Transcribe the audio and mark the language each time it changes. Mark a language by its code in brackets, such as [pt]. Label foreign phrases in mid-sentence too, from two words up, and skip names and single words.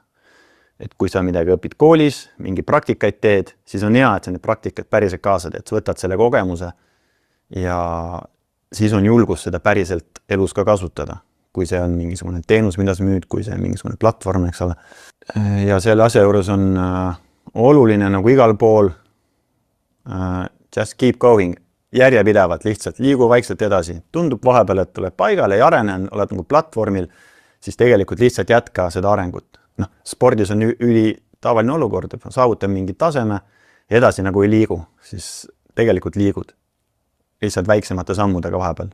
[et] Et kui sa midagi õpid koolis, mingi praktikaid teed, siis on hea, et sa need praktikad päriselt kaasa teed, sa võtad selle kogemuse ja siis on julgus seda päriselt elus ka kasutada, kui see on mingisugune teenus, mida sa müüd, kui see on mingisugune platvorm, eks ole. Ja selle asja juures on oluline nagu igal pool just [en] keep going, [et] järjepidevalt lihtsalt liigu vaikselt edasi. Tundub vahepeal, et tuleb paigale ja arenen, oled nagu platvormil, siis tegelikult lihtsalt jätka seda arengut. No, spordis on üli tavaline olukord, et saavutan mingi taseme ja edasi nagu ei liigu, siis tegelikult liigud lihtsalt väiksemate sammudega vahepeal.